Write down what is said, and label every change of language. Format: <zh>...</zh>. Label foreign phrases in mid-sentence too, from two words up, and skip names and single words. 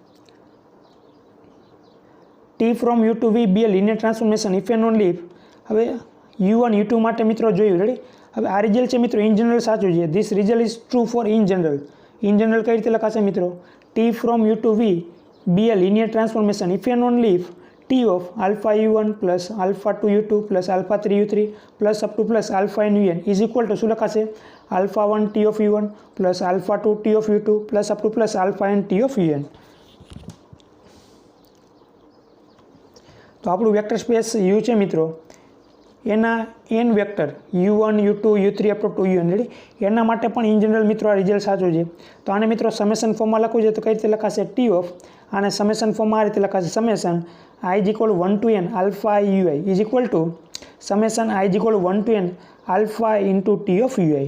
<en>T from u to v be a linear transformation if and only if.</en> <gu>હવે u1 u2 માટે મિત્રો જોયું. રેડી? હવે આ રિઝલ્ટ છે મિત્રો</gu> <en>ઇન જનરલ</en> <gu>સાચું છે.</gu> <en>This result is true for in general. In general</en> <gu>કઈ રીતે લખાશે મિત્રો?</gu> <en>T from u to v be a linear transformation if and only if t of alpha u1 plus alpha 2 u2 plus alpha 3 u3 plus up to plus alpha n un is equal to</en> <gu>શું લખાશે?</gu> <en>alpha 1 t of u1 plus alpha 2 t of u2 plus up to plus alpha n t of un.</en> <gu>તો આપણું</gu> <en>વેક્ટર સ્પેસ</en> <gu>u છે મિત્રો એના</gu> <en>n vector u1 u2 u3 up to un</en> <gu>રેડી એના માટે પણ</gu> <en>ઇન જનરલ</en> <gu>મિત્રો આ રિઝલ્ટ સાચું છે. તો આને મિત્રો</gu> <en>સમેશન ફોર્મમાં</en> <gu>લખવું છે તો કઈ રીતે લખાશે</gu> <en>T of</en> <gu>આને</gu> <en>સમેશન ફોર્મમાં</en> <gu>આ રીતે લખાશે</gu> <en>summation i is equal 1 to n alpha ui is equal to summation i is equal 1 to n alpha into T of ui.</en>